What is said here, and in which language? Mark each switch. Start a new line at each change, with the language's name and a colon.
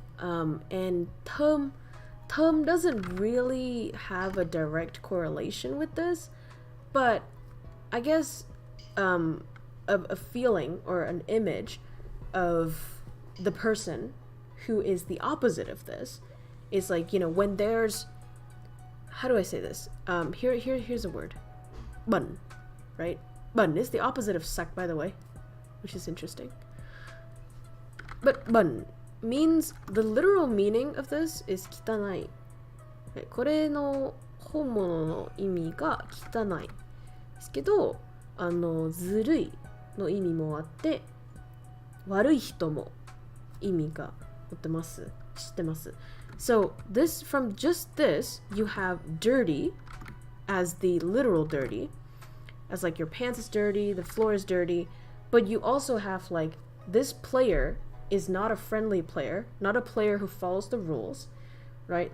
English: And thơm doesn't really have a direct correlation with this, but I guess a feeling or an image of the person who is the opposite of this is like, you know, when there's, how do I say this? Here's a word. Bẩn, right? Bẩn is the opposite of sak, by the way, which is interesting. But bẩn means, the literal meaning of this is 汚い. Right?
Japanese: これの本物の意味が汚いですけど、ずるいの意味もあって、悪い人も意味が持ってます。知ってます。
English: So this, from just this, you have dirty as the literal dirty, as like your pants is dirty, the floor is dirty, but you also have like, this player is not a friendly player, not a player who follows the rules, right?